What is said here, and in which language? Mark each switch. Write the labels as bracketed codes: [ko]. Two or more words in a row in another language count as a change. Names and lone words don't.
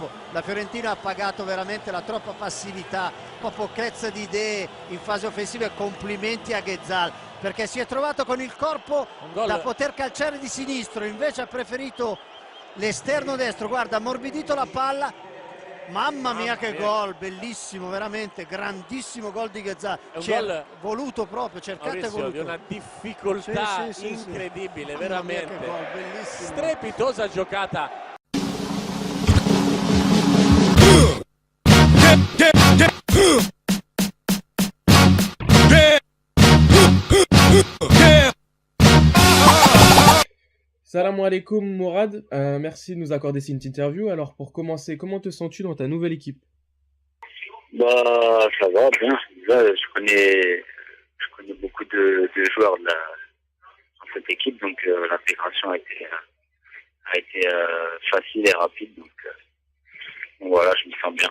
[it] La Fiorentina ha pagato veramente la troppa passività, pochezza di idee in fase offensiva, e complimenti a Quetzal, perché si è trovato con il corpo da poter calciare di sinistro, invece ha preferito l'esterno destro. Guarda, ha ammorbidito la palla. Mamma mia che gol, bellissimo, veramente grandissimo gol di Quetzal. Gol voluto proprio, cercato e voluto. Di una difficoltà incredibile, veramente gol, bellissimo. Strepitosa giocata. [ar] السلام عليكم [fr] Mourad, merci de nous accorder cette interview. Alors pour commencer, comment te sens-tu dans ta nouvelle équipe? Bah ça va bien. Là, je connais beaucoup de joueurs dans cette équipe, donc l'intégration a été facile et rapide, donc voilà, je me sens bien.